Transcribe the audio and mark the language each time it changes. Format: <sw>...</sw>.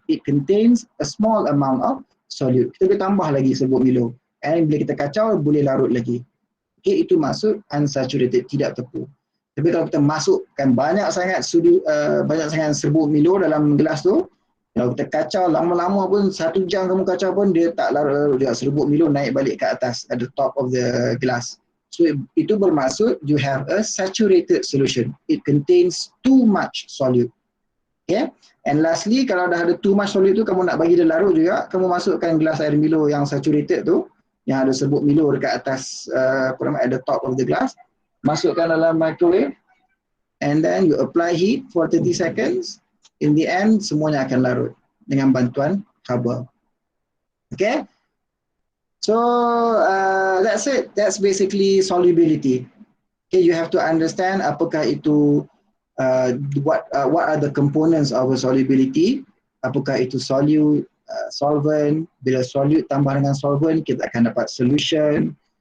<en>It contains a small amount of solute.</en> <ms>Kita boleh tambah lagi serbuk Milo. And bila kita kacau boleh larut lagi. Okay, itu maksud unsaturated, tidak tepu. Tapi kalau kita masukkan banyak sangat serbuk Milo dalam gelas tu, kalau kita kacau lama-lama pun 1 jam kamu kacau pun dia tak larut, dia serbuk Milo naik balik ke atas</ms> <en>at the top of the glass. So</en> <ms>itu bermaksud</ms> <en>you have a saturated solution. It contains too much solute.</en> <ms>Okay. And lastly, kalau dah ada</ms> <en>too much solute</en> <ms>tu kamu nak bagi dia larut juga, kamu masukkan gelas air Milo yang saturated tu, yang ada serbuk Milo dekat atas</ms> <en>at the top of the glass,</en> <ms>masukkan dalam microwave</ms> <en>and then you apply heat for 30 seconds. In the end</en> <ms>semuanya akan larut dengan bantuan haba.</ms> <en>Okay, so that's it. That's basically solubility. Okay, you have to understand</en> <ms>apakah itu</ms> <en>what are the components of a solubility.</en> <ms>Apakah itu solute, solvent. Bila solute tambah dengan solvent kita akan dapat solution.</ms>